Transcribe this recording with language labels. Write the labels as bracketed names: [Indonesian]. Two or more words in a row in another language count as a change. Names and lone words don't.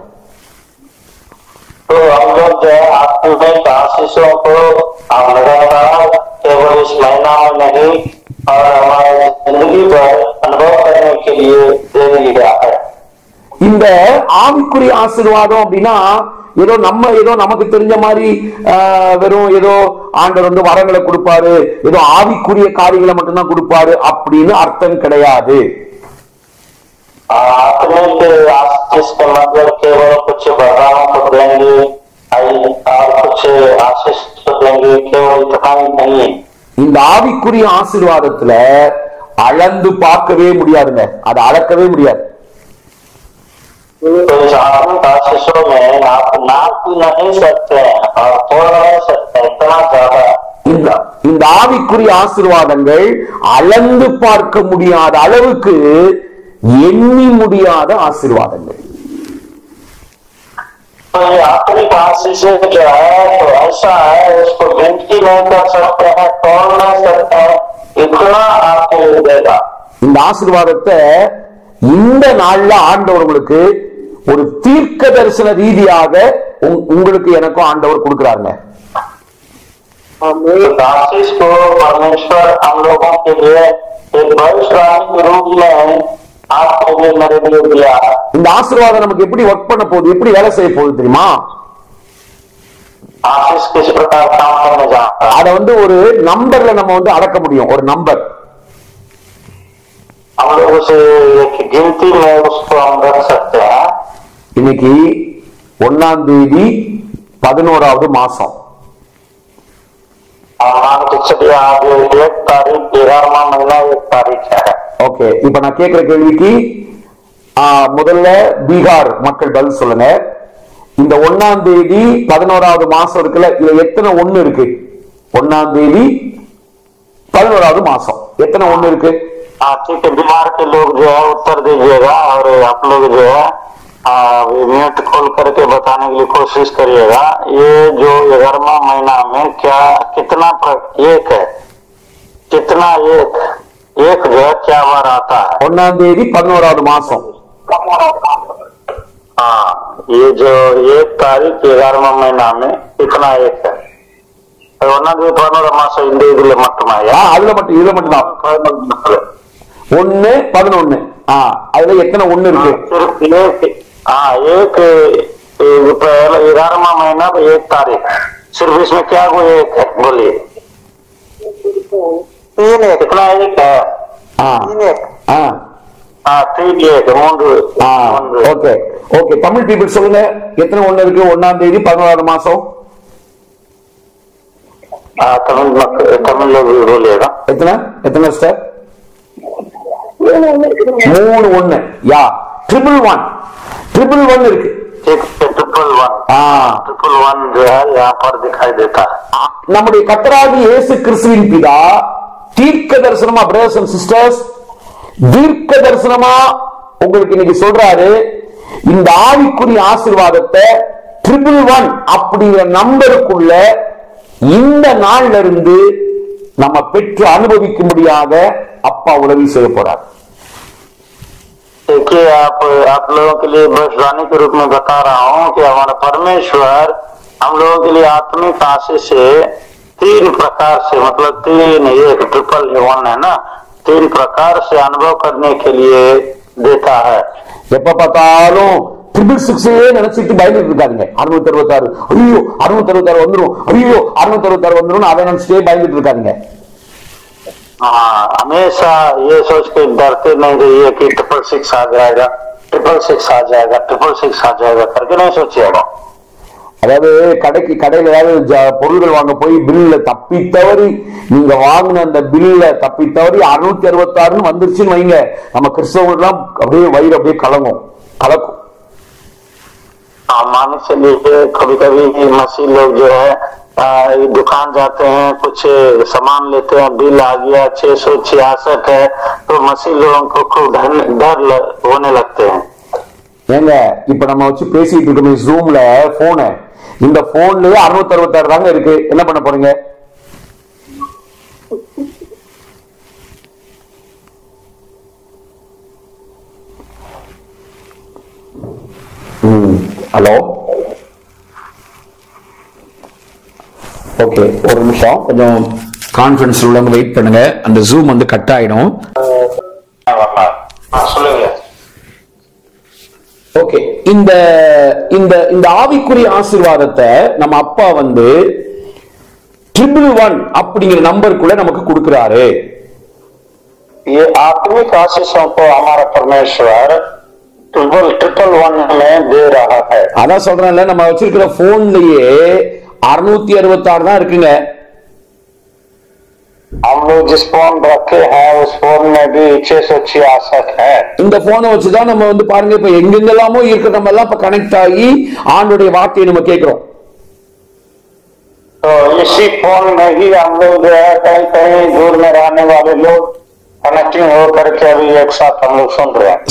[Hindi] तो हम लोग जो है आत्मिक आशीषों को हम लगातार केवल इस महीना में नहीं और हमारी जिंदगी पर अनुभव करने के लिए दे दिया है. [Tamil] இந்த ஆவிக்குரிய ஆசீர்வாதம் அப்படின்னா ஏதோ நமக்கு தெரிஞ்ச மாதிரி வெறும் ஏதோ ஆண்டவர் வரங்களை கொடுப்பாரு, ஏதோ ஆவிக்குரிய காரியங்களை மட்டும்தான் கொடுப்பாரு அப்படின்னு அர்த்தம் கிடையாது. [Hindi] आत्मिक आशीष का मतलब केवल कुछ वरदानों को देंगे और कुछ आशीष को देंगे, केवल इतना ही नहीं. [Tamil] இந்த ஆவிக்குரிய ஆசீர்வாதத்துல அளந்து பார்க்கவே முடியாதுங்க, அதை அளக்கவே முடியாது. [Hindi] तो इस आत्मिक आशीषों में आप नाप भी नहीं सकते और तोड़ नहीं सकते, इतना ज्यादा. [Tamil] இந்த ஆவிக்குரிய ஆசீர்வாதங்கள் அளந்து பார்க்க முடியாத அளவுக்கு எண்ணி முடியாத ஆசீர்வாதங்கள். [Hindi] तो ये आत्मिक आशीष जो है तो ऐसा है, उसको गिनती नहीं कर सकते हैं, तोड़ नहीं सकते हैं, इतना आपको देगा. [Tamil] இந்த ஆசீர்வாதத்தை இந்த நாள்ல ஆண்டவர் உங்களுக்கு ஒரு தீர்க்க தரிசன ரீதியாக உங்களுக்கு எனக்கும் ஆண்டவர் கொடுக்கிறாருங்க. [Hindi] आशीष को परमेश्वर हम लोगों के लिए एक भविष्यवाणी के रूप में आपको भी मेरे लिए दिया है. [Tamil] இந்த ஆசீர்வாதம் நமக்கு எப்படி ஒர்க் பண்ண போகுது, எப்படி வேலை செய்ய போகுது தெரியுமா? [Hindi] आशीष किस प्रकार काम करने जा रहा है, [Tamil] அதை ஒரு நம்பர்ல நம்ம அளக்க முடியும். ஒரு நம்பர் [Hindi] हम लोग उसे एक गिनती में उसको हम रख सकते हैं. [Tamil] இன்னைக்கு 1ஆம் தேதி 11வது மாசம். [Hindi] मान के चलिए आज 1 तारीख 11वां महीना 1 तारीख है. [Tamil] ஓகே, இப்ப நான் கேட்கிற கேள்விக்கு முதல்ல பீகார் மக்கள் பதில் சொல்லுங்க. இந்த 1ஆம் தேதி 11வது மாசம் இருக்குல்ல, இதுல எத்தனை 1 இருக்கு? 1ஆம் தேதி 11வது மாசம் எத்தனை 1 இருக்கு? [Hindi] ठीक है, बिहार के लोग जो है उत्तर दीजिएगा और आप लोग जो है म्यूट खोल करके बताने के लिए कोशिश करिएगा. ये जो 11वां महीना में क्या कितना एक है, कितना एक जो है क्या बार आता है? [Tamil] 1ஆம் தேதி 11வது மாசம். [Hindi] ये जो 1 तारीख 11वां महीना में इतना एक है [Tamil] ஒன்னாந்தேதி 11 மாசம் இந்த இதுல மட்டுமா? அதுல மட்டும், இதுல மட்டும் தான் 1 11. அதுல எத்தனை 1 இருக்கு? [Hindi] एक 11वां महीना 1 तारीख सिर्फ इसमें क्या वो एक है? बोलिए 3 एक कितना एक है? 3 एक 3 एक 3. [Tamil] ஓகே ஓகே. தமிழ் பீப்புள் சொல்லுங்க, எத்தனை 1 இருக்கு 1ஆம் தேதி 11வது மாசம்? [Hindi] तमिल लोग भी बोलिएगा। [Tamil] எத்தனை எத்தனை ஸ்டெப்? 3 1. யா 111 இருக்கு। [Hindi] 111 जो है यहाँ पर दिखाई देता है। [Tamil] நம்முடைய கர்த்தராகிய இயேசு கிறிஸ்துவின் பிதா தீர்க்க தரிசனமா, [English] brothers and sisters, [Tamil] தீர்க்க தரிசனமா உங்களுக்கு இன்னைக்கு சொல்றாரு, இந்த ஆவிக்குரிய ஆசீர்வாதத்தை 111 அப்படிங்கிற நம்பருக்குள்ள இந்த நாள்ல இருந்து நம்ம பெற்று அனுபவிக்கும்படியாக அப்பா உதவி செய்ய போறார்। [Hindi] देखिए आप लोगों के लिए भविष्यवाणी के रूप में बता रहा हूँ कि हमारा परमेश्वर हम लोगों के लिए आत्मिक आशीष से 3 प्रकार से, मतलब 3 1 111 है ना, 3 प्रकार से अनुभव करने के लिए देता है। [Tamil] எப்ப பார்த்தாலும் 666 நினைச்சிட்டு பயந்துட்டு இருக்காங்க। 666 ஐயோ 666 வந்துரும், ஐயோ 666 வந்துரும், அதை நினைச்சிட்டே பயந்துட்டு இருக்காங்க। [Hindi] हमेशा ये सोच के डरते नहीं रहिए कि 666 आ जाएगा, 666 आ जाएगा, 666 आ जाएगा करके नहीं सोचिएगा। [Tamil] அதாவது கடையில ஏதாவது பொருள்கள் வாங்க போய் பில்ல தப்பி தவறி நீங்க வாங்கின அந்த பில்ல தப்பி தவறி 666 வந்துருச்சுன்னு வைங்க, நம்ம கிறிஸ்தவர்கள்லாம் அப்படியே வயிறு அப்படியே கலக்கும்। [Hindi] मान चलिए कभी कभी मसीह लोग जो है दुकान जाते हैं, कुछ सामान लेते हैं, बिल आ गया 666 है, तो मसीह लोगों को खूब डर होने लगते हैं। [Tamil] ஏங்க இப்ப நம்ம வச்சு பேசிட்டு இருக்கோம் ஜூம்ல போன், இந்த போன்லயே 666 தாங்க இருக்கு, என்ன பண்ண போறீங்க? ஹலோ ஓகே, ஒரு நிமிஷம் கொஞ்சம் கான்ஃபரன்ஸ் உள்ளவங்க வெயிட் பண்ணுங்க, அந்த ஜூம் வந்து கட் ஆயிடும்। ஓகே, இந்த இந்த இந்த ஆவிக்குரிய ஆசீர்வாதத்தை நம்ம அப்பா வந்து 111 அப்படிங்கிற நம்பருக்குள்ள நமக்கு கொடுக்கிறாரு। [Hindi] ये आत्मिक आशीषों को हमारा परमेश्वर 111 में दे रहा है। [Tamil] அதான் சொல்றேன்ல, நம்ம வச்சிருக்கிற போன்லயே 666 தான் இருக்குங்க। [Hindi] हम लोग जिस फोन रखे हैं उस फोन में भी 666 है। [Tamil] இந்த போனை வச்சுதான் நம்ம வந்து பாருங்க, இப்ப எங்கெங்கெல்லாமோ இருக்க நம்ம எல்லாம் இப்ப கனெக்ட் ஆகி ஆண்டோடைய வார்த்தையை நம்ம கேட்கிறோம்। [Hindi] तो इसी फोन में ही हम लोग जो है कहीं कहीं दूर में रहने वाले लोग कनेक्टिंग होकर के अभी एक साथ हम लोग सुन रहे हैं।